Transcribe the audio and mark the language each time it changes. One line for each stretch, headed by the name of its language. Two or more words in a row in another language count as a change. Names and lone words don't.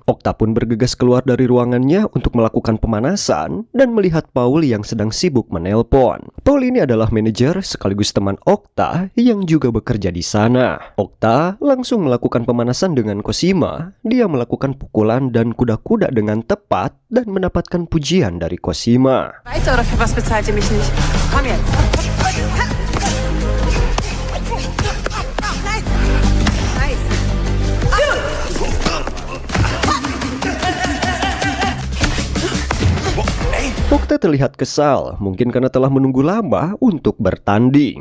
Indonesian: Okta pun bergegas keluar dari ruangannya untuk melakukan pemanasan dan melihat Paul yang sedang sibuk menelpon. Paul ini adalah manajer sekaligus teman Okta yang juga bekerja di sana. Okta langsung melakukan pemanasan dengan Cosima. Dia melakukan pukulan dan kuda-kuda dengan tepat dan mendapatkan pujian dari Cosima.
German: Weiter oder für was bezahlt ihr mich nicht? Komm jetzt.
Indonesian: Okta terlihat kesal, mungkin karena telah menunggu lama untuk bertanding.